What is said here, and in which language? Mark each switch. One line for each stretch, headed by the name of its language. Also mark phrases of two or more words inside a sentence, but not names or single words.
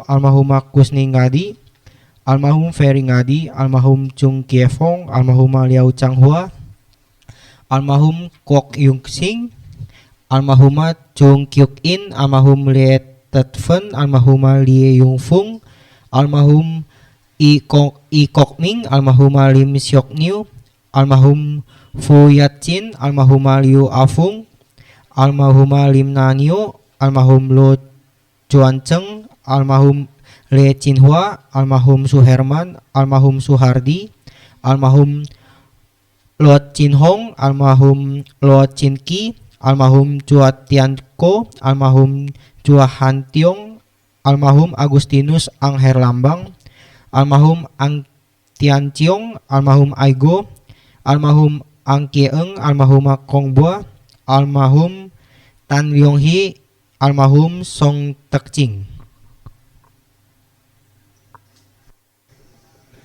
Indonesian: almarhumah Kusni Ngadi, almarhum Ferry Ngadi, almarhum Chung Kie Fong, almarhumah Liao Chang Hua, almarhum Kwok Yung Sing, almarhumah Chung Kyuk In, almarhum Lie Tet Fen, almarhumah Lie Yung Fung, almarhum I Kok Ming, almarhumah Lim Siok Niu, almarhum Fu Yat Chin, almarhumah Liu Afung, almarhumah Lim Na Niu, almarhum Lo Chuan Cheng, almarhum Le Chin Hua, almarhum Suherman, almarhum Suhardi, almarhum Lo Chin Hong, almarhum Lo Chin Ki, almarhum Chua Tian Ko, almarhum Chua Han Tiong, almarhum Agustinus Ang Herlambang, almarhum Ang Tian Chiong, almarhum Aigo, almarhum Ang Kie Eng, almarhum Kong Bua, almarhum Tan Yong Hi, almarhum Song Tek Ching.